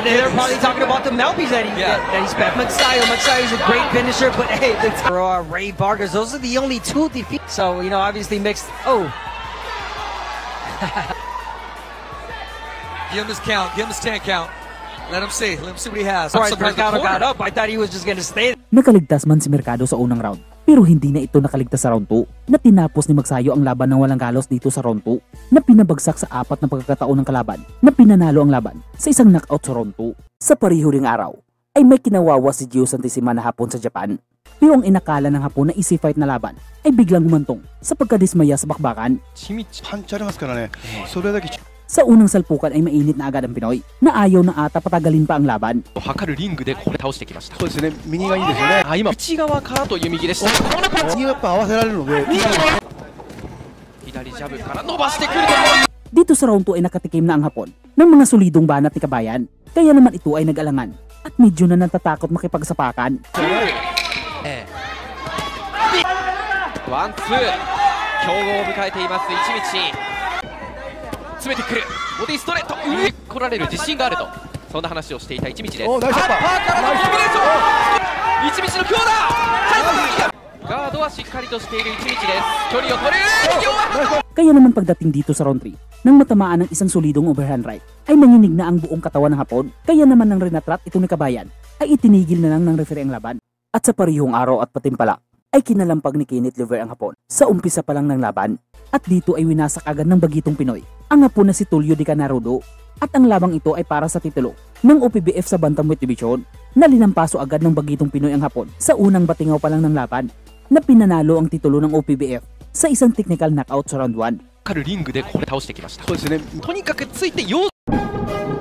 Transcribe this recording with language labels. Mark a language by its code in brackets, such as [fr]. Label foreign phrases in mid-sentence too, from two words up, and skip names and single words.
[en] They're probably talking about the Malpies that he spent. Magsayo's a great finisher, but hey, Ray Vargas, those are the only two defeats. So obviously mixed. Oh, give him his count. Give him his 10 count. Let him see. Let him see what he has. All right, Mercado got up. I thought he was just gonna stay. [tl] Nakaligtas man si Mercado sa unang round, pero hindi na ito nakaligtas sa round 2 na tinapos ni Magsayo ang laban ng walang galos dito sa round 2 na pinabagsak sa 4 na pagkakataon ng kalaban na pinanalo ang laban sa isang knockout sa round 2. Sa pareho ring araw ay may kinawawa si Gio Santissima na Hapon sa Japan, pero ang inakala ng Hapon na [en] easy fight [tl] na laban ay biglang gumantong sa pagkadismaya sa bakbakan. Sa unang salpukan ay mainit na agad ang Pinoy na ayaw na ata patagalin pa ang laban. [ja] 測るリングでこれ倒してきました。そうですね、右がいいんですよね。今内側からという右でした。このパンチ右がやっぱ合わせられるので、左ジャブから伸ばしてくるところ。 [tl] Dito sa round 2 ay nakatikim na ang Hapon ng mga solidong banat ni Kabayan. Kaya naman ito ay nag-alangan at medyo na natatakot makipagsapakan. [ja] ワンツー強豪を迎えています一道詰めてくるボディストレート上に来られる自信があるとそんな話をしていた一道ですおナイスショットパーからのコンビネーション一道の強打チャンスガードはしっかりとしている一道です距離を取る [tl] Kaya naman pagdating dito sa round 3, nang matamaan ng isang solidong [en] overhand right, [tl] ay nanginig na ang buong katawan ng Hapon. Kaya naman nang rinatrat ito ni Kabayan, ay itinigil na lang ng referee ang laban. At sa parihong araw at patimpala, ay kinalampag ni Kenneth Lever ang Hapon sa umpisa pa lang ng laban. At dito ay winasak agad ng bagitong Pinoy, ang Hapon na si Tulio Di Canarudo. At ang labang ito ay para sa titulo ng OPBF sa [en] Bantamweight Division [tl] na linampaso agad ng bagitong Pinoy ang Hapon sa unang batingaw pa lang ng laban na pinanalo ang titulo ng OPBF sa isang [en] technical knockout [tl] sa round 1. [ja] かるリングでこれ倒してきましたそうですね。とにかくついてよ